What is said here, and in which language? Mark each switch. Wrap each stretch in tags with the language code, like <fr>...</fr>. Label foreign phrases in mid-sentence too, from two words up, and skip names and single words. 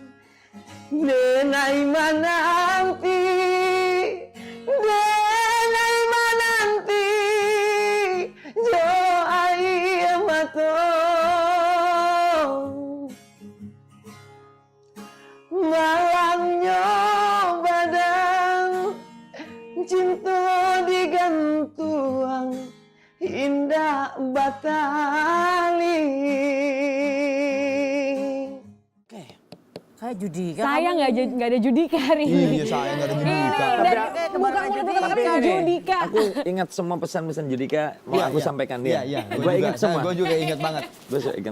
<min>denai mananti jo ai mato malamnya badan cinta digantuang indah batali.</min> <id>Kayak Judika. Saya nggak ada Judika hari ini. Iya, saya nggak ada Judika. Dari muka mulut tetap Judika. Aku ingat semua pesan-pesan Judika, mau aku sampaikan dia. Iya. Gue ingat semua. Gue juga ingat banget. Gue ingat</id>